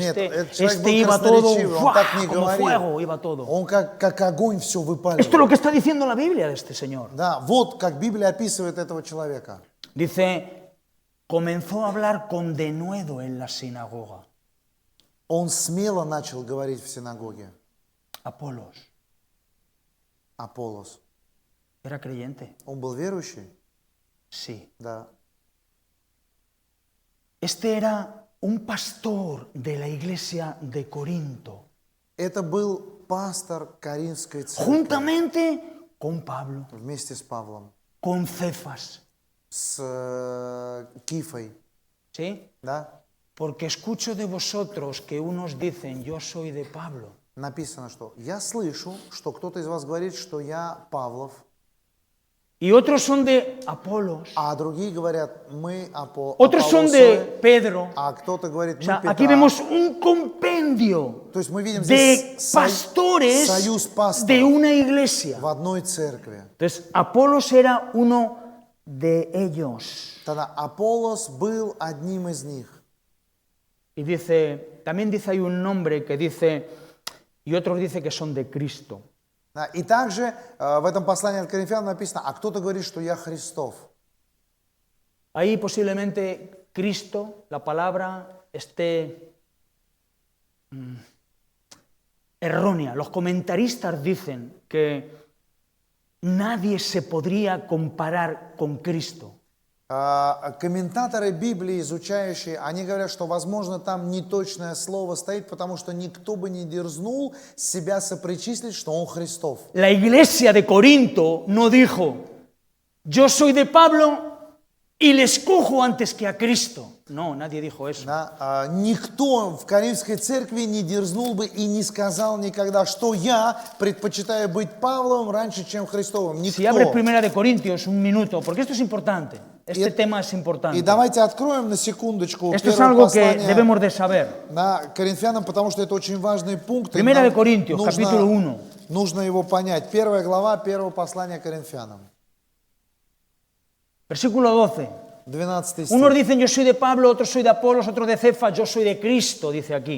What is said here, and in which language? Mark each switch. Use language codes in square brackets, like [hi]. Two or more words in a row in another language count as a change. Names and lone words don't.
[ru] Нет, этот [es] Este [ru] человек был [es] iba todo, [ru] красноречивый, он так не [es] como fuego, [ru] говорил. [es] iba todo. [ru] Он как огонь все [es] Esto es [ru] выпаливал. [es] lo que está diciendo la Biblia de este señor. [ru] Да, вот как Библия описывает этого человека. [es] Dice, comenzó a hablar con denuedo en la sinagoga. [ru] Он смело начал говорить в синагоге. [es] Apolos, [ru] Аполлос. [es] ¿era creyente? [ru] Он был верующий? [es] Sí. [ru] Да. [es] Este era un pastor de la iglesia de Corinto, [ru] Это был пастор Коринфской церкви [es] juntamente con Pablo, [ru] вместе с Павлом, [es] con Cefas. [ru] с Кифой. [es] ¿Sí? [ru] Да? [es] Porque escucho de vosotros que unos dicen, yo soy de Pablo, [ru] Написано, что «Я слышу, что кто-то из вас говорит, что я Павлов, [es] y otros son de Apolos, [ru] а другие говорят, мы [es] otros son de [ru] Аполлосовы, [es] Pedro. [ru] а кто-то говорит, [es] O [ru] мы [es] sea, [ru] Петра». [es] aquí vemos un compendio [ru] То есть мы видим [es] de [ru] здесь [es] pastores [ru] союз [es] de [ru] пасторов [es] una iglesia. [ru] в одной церкви. [es] Entonces, Apolos era uno de ellos. [ru] Тогда Аполлос был одним из них. [es] Y dice, también dice hay un nombre que dice, y otros dice que son de Cristo. [ru] Да, и также в этом послании от Коринфян написано, а кто-то говорит, что я Христов. [es] Ahí posiblemente Cristo, la palabra, esté errónea. Los comentaristas dicen que nadie se podría comparar con Cristo. [ru] Комментаторы Библии, изучающие, они говорят, что, возможно, там неточное слово стоит, потому что никто бы не дерзнул себя сопричислить, что он Христов. [es] La iglesia de Corinto no dijo, yo soy de Pablo y le escojo antes que a Cristo. No, nadie dijo eso. [ru] Да? Никто в Коринфской церкви не дерзнул бы и не сказал никогда, что я предпочитаю быть Павлом раньше, чем Христовым. [es] Si abres [ru] Никто. [es] Primera de Corintios un minuto, porque esto es importante. Este tema es importante. [ru] И давайте откроем на секундочку [es] Esto es [ru] первое [es] algo que [ru] послание [es] debemos de saber. [ru] на Коринфянам, потому что это очень важный пункт. и [es] Primera [ru] нам [es] de Corintios, capítulo 1. [ru] нужно его понять. Первая глава, первого послания Коринфянам. [es] Versículo 12. [ru] 12 стих. [es] Unos dicen yo soy de Pablo, otros soy de Apolos, otros de Cefas, yo soy de Cristo, dice aquí.